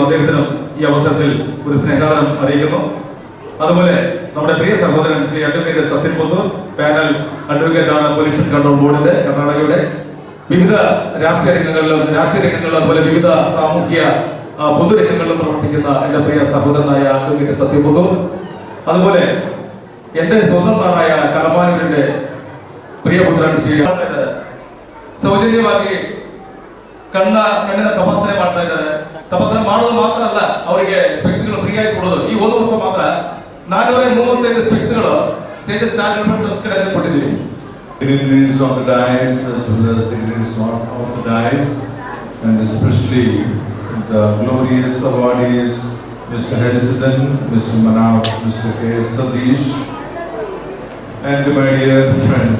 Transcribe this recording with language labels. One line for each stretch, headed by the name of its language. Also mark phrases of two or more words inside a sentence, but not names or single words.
Malayalam: അദ്ദേഹത്തിനും ഈ അവസരത്തിൽ ഒരു സ്നേഹാദരം അറിയിക്കുന്നു. അതുപോലെ നമ്മുടെ പ്രിയ സഹോദരൻ ശ്രീ അഡ്വക്കേറ്റ് സത്യൻ പുത്തൂർ,
English: panel advocate
Malayalam: ആണ് പൊല്യൂഷൻ കൺട്രോൾ ബോർഡിന്റെ കർണാടകയുടെ. വിവിധ രാഷ്ട്രീയ രംഗങ്ങളിലും അതുപോലെ വിവിധ സാമൂഹ്യ പൊതുരംഗങ്ങളിലും പ്രവർത്തിക്കുന്ന എൻ്റെ പ്രിയ സഹോദരനായ അഡ്വക്കേറ്റ് സത്യൻ പുത്തൂർ. അതുപോലെ എൻ്റെ സ്വന്തം നാടായ കലമാനൂരിന്റെ
Kannada: ಪ್ರಿಯಪುತ್ರನ್ ಶ್ರೀ ಸೌಜನ್ಯವಾಗಿ ಕಣ್ಣಿನ ತಪಾಸಣೆ ಮಾಡ್ತಾ ಇದ್ದಾರೆ. ತಪಾಸಣೆ ಮಾಡೋದು ಮಾತ್ರ ಅಲ್ಲ, ಅವರಿಗೆ ಸ್ಪೆಕ್ಸ್ಗಳು ಫ್ರೀ ಆಗಿ ಕೊಡೋದು. ಈ ಹೋದ ವರ್ಷ ಮಾತ್ರ 435 ಸ್ಪೆಕ್ಸ್ಗಳು ತೇಜಸ್ ಚಾರಿಟಬಲ್ ಟ್ರಸ್ಟ್ ಕಡೆಯಿಂದ ಕೊಟ್ಟಿದ್ದೀವಿ.
English: Dignitaries on the dais as well as dignitaries off the dais, and especially the glorious awardees Mr. Harrison, Mr. Manaf, Mr. K. Sadish, and my dear friends.